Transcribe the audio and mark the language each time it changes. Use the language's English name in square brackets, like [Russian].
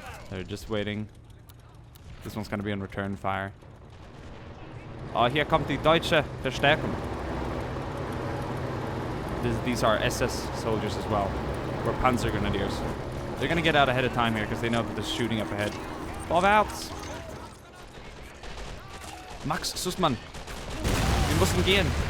[English] They're just waiting. This one's going to be on return fire. [German] Oh, hier kommt die deutsche Verstärkung. [English] These are SS soldiers as well. Or Panzer Grenadiers. They're going to get out ahead of time here because they know that there's shooting up ahead. [German] Vorwärts! Max Sussmann. Wir müssen gehen.